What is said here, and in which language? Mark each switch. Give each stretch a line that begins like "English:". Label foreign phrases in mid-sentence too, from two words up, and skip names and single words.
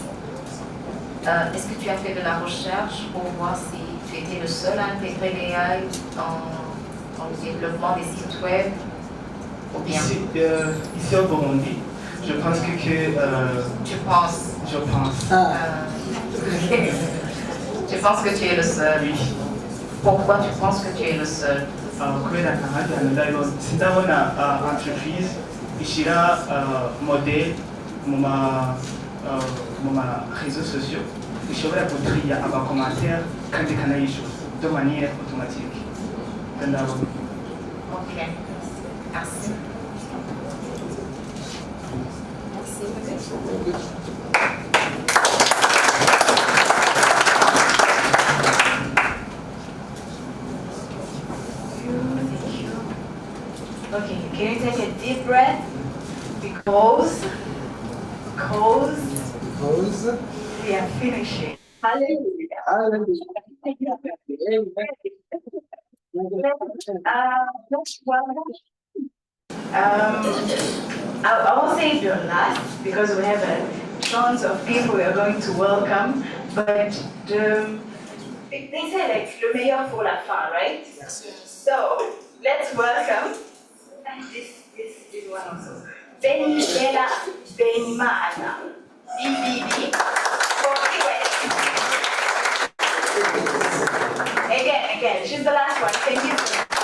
French: Est-ce que tu as fait de la recherche pour voir si tu étais le seul à intégrer l'AI dans le développement des sites web ou bien... Ici au Burundi, je pense que tu penses? Je pense. Tu penses que tu es le seul? Oui. Pourquoi tu penses que tu es le seul?
Kinyarwanda: Kubera ntahaganira sindabona entreprise ishyira modèle mu ma
French: réseaux sociaux
Kinyarwanda: ishobora gutriya amakomantere kandi ikanayishyura
French: de manière automatique. Ok, merci.
English: Okay, can you take a deep breath? Because we are finishing. Hallelujah. I will say your last because we have tons of people we are going to welcome, but they say like
French: le meilleur pour la fin,
English: right? Yes. So let's welcome. And this is one also. Benibela Benimana, BBB, for US. Again, she's the last one. Thank you.